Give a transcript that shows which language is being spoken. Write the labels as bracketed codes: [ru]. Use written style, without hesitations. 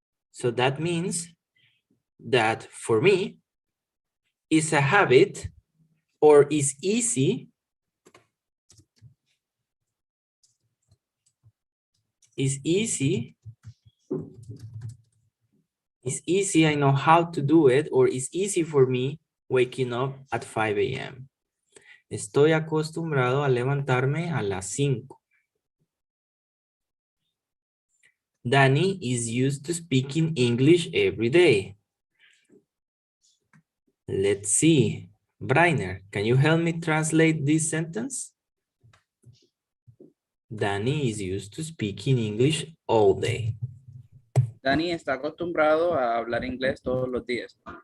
[en] So that means that for me, it's a habit or is easy. It's easy. It's easy, I know how to do it, or it's easy for me waking up at 5 a.m. [es] Estoy acostumbrado a levantarme a las 5. [en] Danny is used to speaking English every day. Let's see. Brainer, can you help me translate this sentence? Danny is used to speaking English all day. [es] Dani está acostumbrado a hablar inglés todos los días.